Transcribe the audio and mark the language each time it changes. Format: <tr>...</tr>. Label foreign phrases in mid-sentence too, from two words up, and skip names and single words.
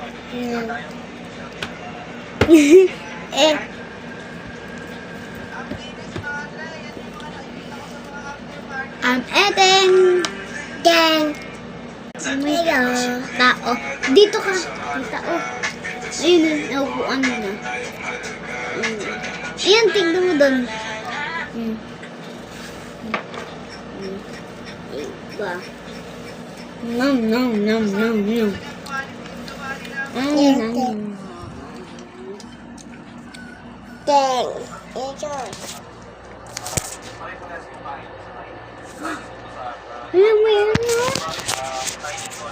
<en>Eh. I'm eating gang. Oh my God.</en> <tl>Tao. Dito ka. May tao. Ayun, naupuan mo na. Ayan, tignan mo doon. Iba. Nom, nom, nom, nom, nom. Ay, nom. Gang. Enjoy. Alam mo yan, no?</tl>